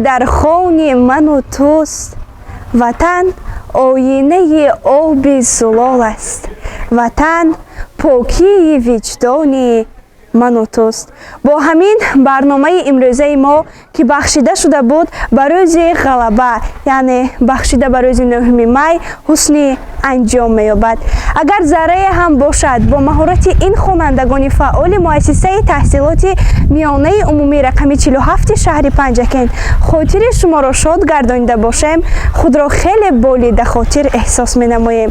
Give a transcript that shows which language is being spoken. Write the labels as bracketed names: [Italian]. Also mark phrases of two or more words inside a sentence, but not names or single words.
[Persian] در خون من و توست وطن آینه آب زلال است وطن پاکی وجدان من و توست با همین برنامه امروزه ما که بخشیده شده بود به روز غلبه یعنی بخشیده به روز 9 می حسن [Tajik] анҷом меёбад. Агар заррае ҳам бошад, бо маҳорати ин хонандагони фаъоли муассисаи таҳсилоти миёнаи умумии рақами 47 шаҳри Панҷакент хотири шуморо шод гардонида бошем, худро хеле болида хотир эҳсос менамоем.